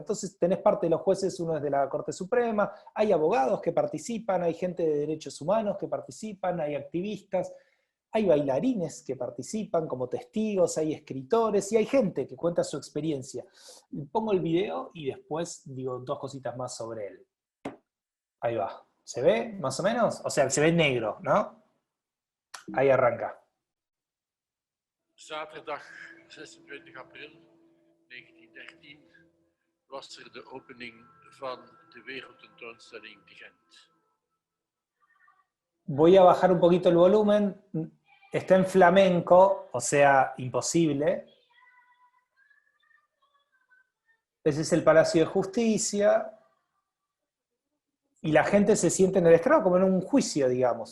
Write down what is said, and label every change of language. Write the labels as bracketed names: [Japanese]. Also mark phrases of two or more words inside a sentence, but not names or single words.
[Spanish] Entonces tenés parte de los jueces, uno es de la Corte Suprema, hay abogados que participan, hay gente de derechos humanos que participan, hay activistas, hay bailarines que participan como testigos, hay escritores y hay gente que cuenta su experiencia. Pongo el video y después digo 2 cositas más sobre él. Ahí va. ¿Se ve más o menos? O sea, se ve negro, ¿no? Ahí arranca. [Dutch] Zaterdag 26 april 1913 was de opening van de Wereldtentoonstelling te Gent. [Spanish] Voy a bajar un poquito el volumen. Está en flamenco, o sea, imposible. Ese es el Palacio de Justicia. Y la gente se siente en el estrado como en un juicio, digamos.